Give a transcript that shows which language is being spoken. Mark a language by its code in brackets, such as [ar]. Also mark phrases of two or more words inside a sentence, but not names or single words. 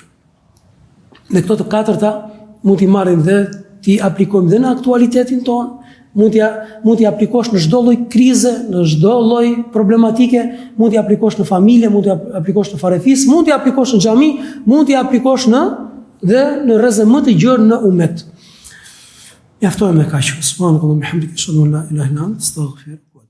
[sq] Në këto të katërta mund t'i marrim dhe t'i aplikojmë dhe në aktualitetin tonë, mund t'i aplikosh në çdo lloj krize, në çdo lloj problematike, mund t'i aplikosh në familje, mund t'i aplikosh në farefis, mund t'i aplikosh në xhami, mund t'i aplikosh në rreze më të gjerë në umet. Mjaftohem me kaq. [ar] سبحان الله بحمده أشهد أن لا إله إلا أنت أستغفرك.